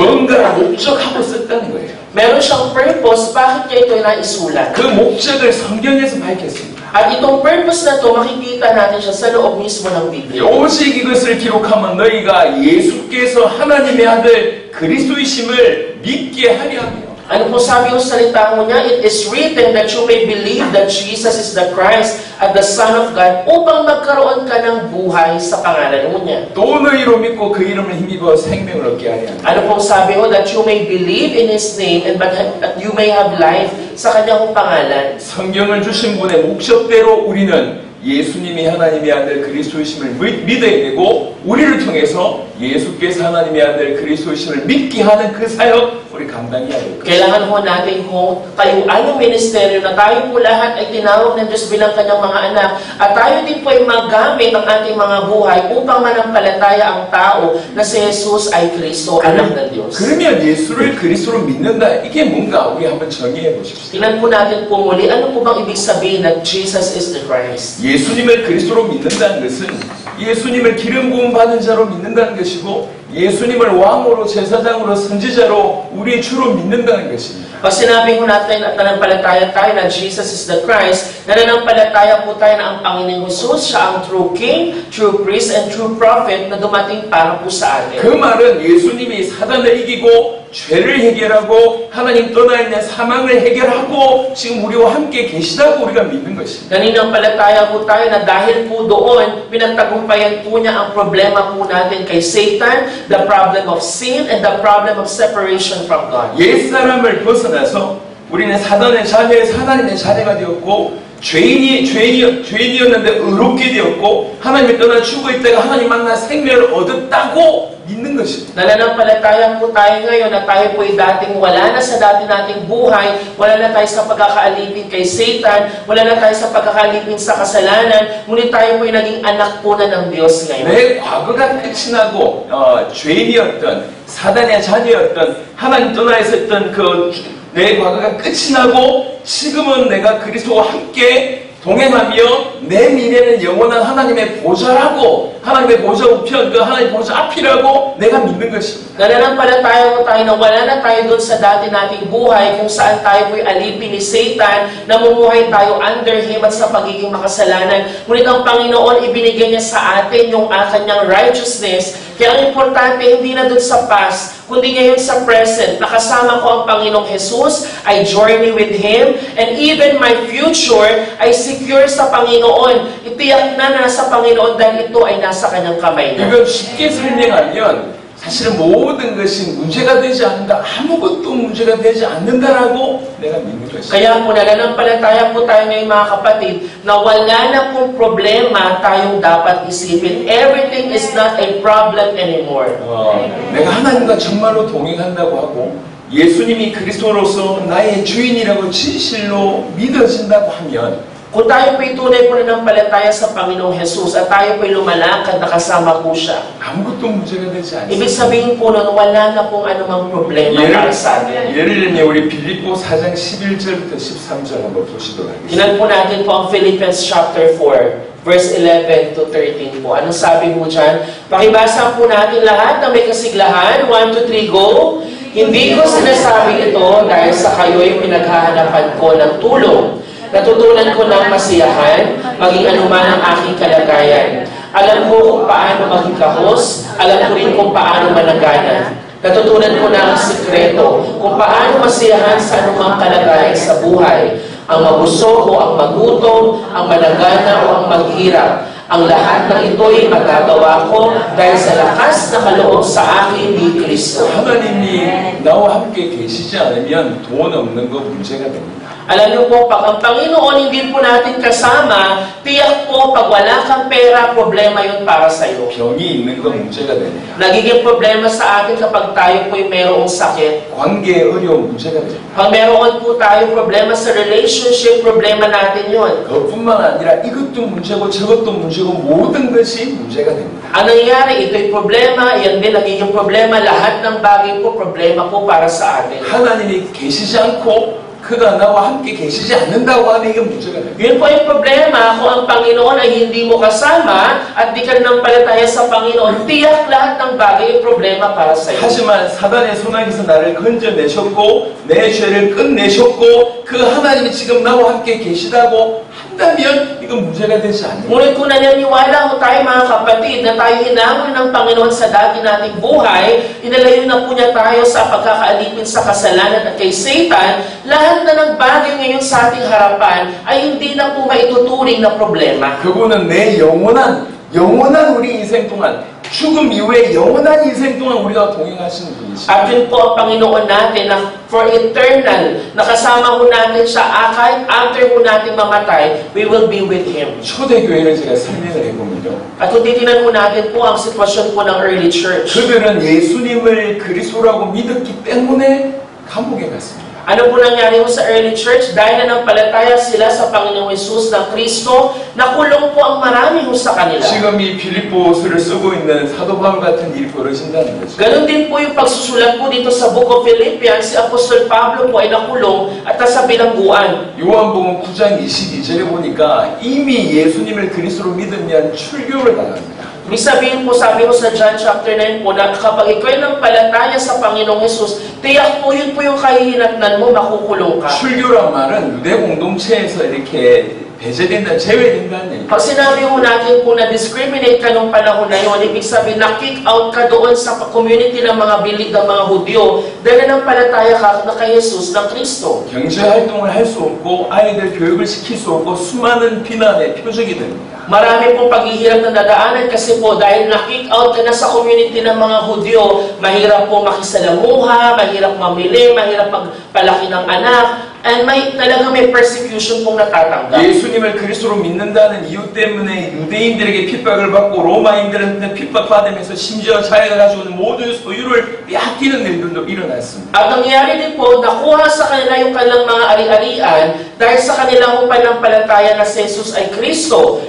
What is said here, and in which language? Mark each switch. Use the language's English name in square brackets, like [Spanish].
[Korean] 뭔가 목적하고 썼다는 거예요. [Filipino] Meron siyang purpose, bakit niya ito naisulat. [Korean] 그 목적을 성경에서 밝혔습니다. [Filipino] At itong purpose na ito, makikita natin siya sa loob mismo ng Biblia. [Korean] 오직 이것을 기록하면 너희가 예수께서 하나님의 아들 그리스도이심을 믿게 하려 하며 [Filipino] Ano po sabi yung salita mo niya? [English] It is written that you may believe that Jesus is the Christ [Filipino] at [English] the Son of God [Filipino] upang magkaroon ka ng buhay sa pangalan mo niya. [Korean] 또 너희로 믿고 그 이름을 힘입어 생명을 얻게 하려 하며 [Filipino] Ano pong sabi mo? [English] That you may believe in His name and that you may have life [Filipino] sa kanyang pangalan. [Korean] 성경을 주신 분의 목적대로 우리는 예수님이 하나님의 아들 그리스도이심을 믿어야 되고 우리를 통해서 예수께서 하나님의 아들 그리스도이심을 믿게 하는 그 사역 우리 감당해야 될 것입니다. [Filipino] Kailangan ho natin kung kayo anong ministeryo na tayo po lahat ay tinawag ng Diyos bilang kanyang mga anak at tayo din po ay magamit ang ating mga buhay upang manampalataya ang tao na si Jesus ay Kristo, anak ng Diyos. [Korean] 그러면 예수를 그리스도로 믿는다 이게 뭔가 우리 한번 정의해 보십시오. [Filipino] Tingnan po natin po muli, ano po bang ibig sabihin na [English] Jesus is the Christ? [Korean] 예수님을 그리스도로 믿는다는 것은 예수님을 기름 부음 받은 자로 믿는다는 것이고 예수님을 왕으로 제사장으로 선지자로 우리의 주로 믿는다는 것입니다. [Filipino] Pag sinabi ko natin at nanampalataya tayo na [English] Jesus is the Christ, [Filipino] nananampalataya po tayo na ang Panginoong Jesus, siya ang [English] true King, true priest, and true prophet [Filipino] na dumating para po sa atin. [Korean] 그 말은 예수님이 사단을 이기고 죄를 해결하고 하나님 떠나 있는 사망을 해결하고 지금 우리와 함께 계시다고 우리가 믿는 것입니다. [Filipino] Nananampalataya po tayo na dahil po doon, pinagtagumpayan po niya ang problema po natin kay Satan, [English] the problem of sin, and the problem of separation from God. [Korean] 옛사람을 벗어나서 우리는 사단의 자녀가 되었고 죄인이었는데 의롭게 되었고 하나님을 떠나 죽어 있다가 하나님 만나 생명을 얻었다고 믿는 것입니다. [Filipino] Nananampalataya po tayo ngayon na tayo po ay dating wala na sa dati nating buhay, wala na tayo sa pagkakaalipin kay Satan, wala na tayo sa pagkakaalipin sa kasalanan, ngunit tayo po ay naging anak po na ng Diyos ngayon. [Korean] 내 과거가 끝이 나고 죄인이었던 사단의 자녀였던 하나님 떠나 있었던 내 과거가 끝이 나고 지금은 내가 그리스도와 함께 동행하며 내 미래는 영원한 하나님의 보좌라고 하나님의 보좌 우편 그 하나님의 보좌 앞이라고 내가 믿는 것입니다. [Filipino] Nananampalataya po tayo na wala na tayo doon sa dati nating buhay kung saan tayo po'y alipin ni Satan, namumuhay tayo [English] under him [Filipino] at sa pagiging makasalanan. Ngunit ang Panginoon, ibinigay niya sa atin yung kanyang righteousness. Kaya ang importante, hindi na doon sa past, kundi ngayon sa present. Nakasama ko ang Panginoong Jesus, [English] I journey with Him, and even my future [Filipino] ay secure sa Panginoon. Itiyak na nasa Panginoon dahil ito ay nasa kanyang kamay na. [Korean] 이걸 쉽게 설명하면 사실은 모든 것이 문제가 되지 않는다. 아무것도 문제가 되지 않는다라고 내가 믿는 것입니다. [Filipino] Kaya po nananampalataya po tayo ngayon mga kapatid na wala na pong problema tayong dapat isipin. [English] Everything is not a problem anymore. [Korean] 내가 하나님과 정말로 동행한다고 하고 예수님이 그리스도로서 나의 주인이라고 진실로 믿어진다고 하면 [Filipino] Kung tayo po'y tunay po nananampalataya sa Panginoong Jesus at tayo po'y lumalakad na kasama po siya, [Korean] 아무것도 문제가 되지 않습니다. [Filipino] ibig sabihin po nun, wala na pong anumang problema para sa atin. [Korean] 예를 들면 우리 빌립보 4장 11절부터 13절 한번 보시도록 하겠습니다. [Filipino] Tingnan po natin po ang Philippians chapter 4, verse 11 to 13 po. Anong sabi mo dyan? Pakibasa po natin lahat na may kasiglahan. 1, 2, 3, go! Hindi ko sinasabi ito dahil sa kayo'y pinaghahanapan ko ng tulong. Natutunan ko ng masiyahan, maging anuman ang aking kalagayan. Alam ko kung paano maging kahos, alam ko rin kung paano managanan. Natutunan ko ng sikreto kung paano masiyahan sa anumang kalagayan sa buhay. ang mabusog o ang magutom, ang managana o ang maghirap. Ang lahat ng ito'y magagawa ko dahil sa lakas na kaloob sa akin ni Kristo. [Korean] 하나님이 나와 함께 계시지 않으면 돈 없는 거 문제가 됩니다. [Filipino] Alam niyo po, pag ang Panginoon hindi po natin kasama, tiyak po, pag wala kang pera, problema yun para sa iyo. [Korean] 병이 있는 거 문제가 됩니다. [Filipino] Nagiging problema sa atin kapag tayo po'y mayroong sakit. [Korean] 관계에 어려운 문제가 됩니다. [Filipino] Pag mayroon po tayo problema sa relationship, problema natin yun. [Korean] 그것뿐만 아니라 이것도 문제고 저것도 문제고 모든 것이 문제가 됩니다. [Filipino] Ang nangyayari, ito'y problema, yan din nagiging problema, lahat ng bagay po, problema po para sa atin. [Korean] 하나님이 계시지 않고 그가 나와 함께 계시지 않는다고 하면 이게 문제가 됩니다. [Filipino] Yun po yung problema, kung ang Panginoon ay hindi mo kasama at di ka nanampalataya sa Panginoon, tiyak lahat ng bagay ay problema para sa iyo. [Korean] 하지만 사단의 손아귀에서 나를 건져내셨고 내 죄를 끝내셨고 그 하나님이 지금 나와 함께 계시다고 한다면 이건 문제가 되지 않는 거예요. [Filipino] Ngunit kung naniniwala mo tayo mga kapatid na tayo hinamon ng Panginoon sa dati nating buhay, inalayo na po niya tayo sa pagkakaalipin sa kasalanan at kay Satan, lahat na ng bagay ngayon sa ating harapan ay hindi na po maituturing na problema. [Korean] 그분은 내 영원한 우리 인생 동안 죽음 이후에 영원한 인생 동안 우리가 동행하시는 분이시죠. [Filipino] At yun po ang Panginoon natin na [English] for eternal, [Filipino] nakasama po natin siya kahit after po natin mamatay, [English] we will be with Him. [Korean] 초대교회를 제가 설명을 해보면요. [Filipino] At kung titignan po natin po ang sitwasyon po ng early church, [Korean] 그들은 예수님을 그리스도라고 믿었기 때문에 감옥에 갔습니다. [Filipino] ano po nangyari mo sa early church? Dahil nanampalataya sila sa Panginoong Hesus na Kristo, nakulong po ang marami ho sa kanila. [Korean] 지금 이 빌립보서를 쓰고 있는 사도 바울 같은 일이 벌어진다는 거죠. [Filipino] Ganon din po yung pagsusulat po dito sa Book of Philippians, si Apostol Pablo po ay nakulong at nasa bilangguan. [Korean] 요한복음 9장 22절에 보니까 이미 예수님을 그리스도로 믿으면 출교를 당합니다. [Filipino] Ibig sabihin po, sabi ko sa John chapter 9 po, na kapag ikaw ay nampalataya sa Panginoong Hesus, tiyak po yun po yung kahihinatnan mo, makukulong ka. [Korean] 출교란 말은 유대 공동체에서 이렇게 배제된다, 제외된다는 얘기. [Filipino] Pag sinabi ko natin po na discriminate ka nung panahon na yun, ibig sabihin na kick out ka doon sa community ng mga bilig ng mga Hudyo dahil nampalataya ka na kay Jesus ng Kristo. [Korean] 경제 활동을 할 수 없고 아이들 교육을 시킬 수 없고 수많은 비난의 표적이 됩니다. [Filipino] Marami pong paghihirap na dadaanan kasi po dahil na-kick out ka na sa community ng mga Hudyo, mahirap po makisalamuha, mahirap mamili, mahirap magpalaki ng anak, and talagang may persecution pong natatanggap. [Korean] 예수님을 그리스도로 믿는다는 이유 때문에 유대인들에게 핍박을 받고 로마인들한테 핍박받으면서 심지어 자기가 가지고 있는 모든 소유를 빼앗기는 일들도 일어났습니다. [Filipino] At nangyari din po, nakuha sa kanila yung kanilang mga ari-arian dahil sa kanilang panampalataya na si Jesus ay Kristo.